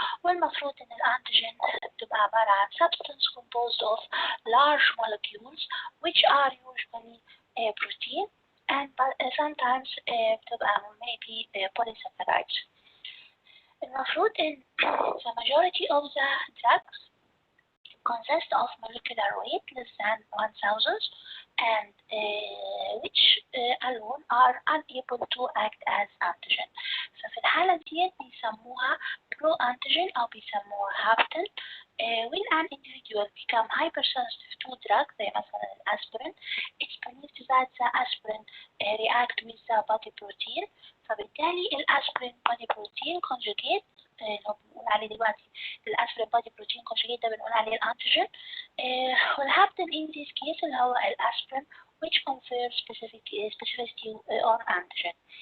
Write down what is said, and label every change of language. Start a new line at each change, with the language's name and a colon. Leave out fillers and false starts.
Arabic: والمفروض إن الأنتيجين بتبقى عبارة عن
English: substance composed of large molecules which are usually protein and sometimes
Arabic: بتبقى
English: maybe polysaccharides.
Arabic: المفروض إن
English: the majority of the drugs consist of molecular weight less than 1000 and which alone are unable to act as antigen.
Arabic: ففي الحالة دي بيسموها pro antigen أو بيسموها هابتن.
English: When an individual become hypersensitive to drugs
Arabic: زي مثلا الأسبرين,
English: it's believed that the aspirin react with the body protein.
Arabic: فبالتالي الأسبرين
English: body protein conjugate
Arabic: لو بنقول عليه دلوقتي الأسبرين body protein conjugate ده بنقول عليه الأنتيجين. والهابتن
English: in this case
Arabic: اللي هو الأسبرين
English: which confers specificity on antigen.